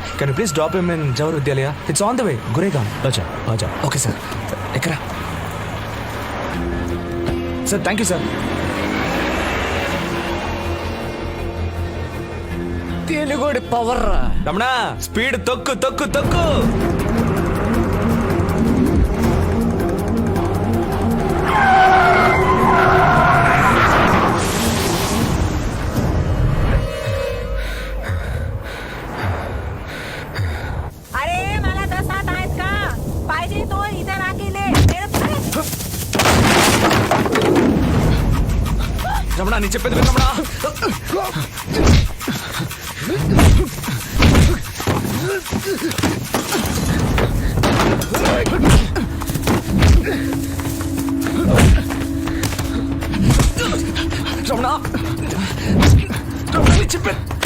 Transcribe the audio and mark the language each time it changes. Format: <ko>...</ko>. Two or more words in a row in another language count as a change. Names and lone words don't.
<en>can you please drop him in Jawahar Vidyalaya? it's on the way, Gurgaon.</en> <hi>अच्छा आजा.</hi> <en>okay sir. ఎక్కడ సార్? thank you sir.</en> <te>తెలుగుడి పవర్. రమణ, స్పీడ్ తొక్కు తొక్కు తొక్కు.</te> <mr>अरे मला तसा नाहीत का पाहिजे</mr> <hi>तो इधर आके ले.</hi> <te>రమణ, నీ చెప్పేది విను రమణ. రమణ, నీ చెప్పేది.</te>